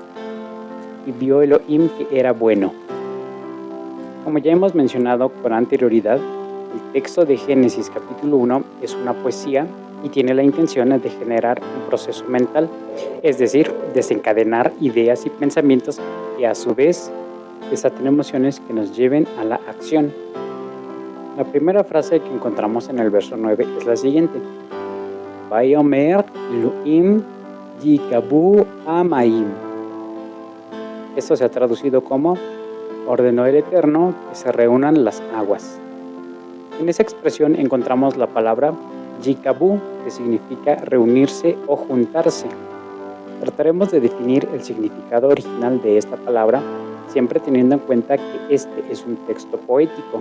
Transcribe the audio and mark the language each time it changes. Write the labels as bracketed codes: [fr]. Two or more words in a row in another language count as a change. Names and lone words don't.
[es] Y vio Elohim que era bueno. Como ya hemos mencionado con anterioridad, el texto de Génesis capítulo 1 es una poesía y tiene la intención de generar un proceso mental, es decir, desencadenar ideas y pensamientos que a su vez desaten emociones que nos lleven a la acción. La primera frase que encontramos en el verso 9 es la siguiente: [he] ויאמר אלוהים יקוו המים. [es] Esto se ha traducido como ordenó el Eterno que se reúnan las aguas. En esa expresión encontramos la palabra Yikabu, que significa reunirse o juntarse. Trataremos de definir el significado original de esta palabra, siempre teniendo en cuenta que este es un texto poético.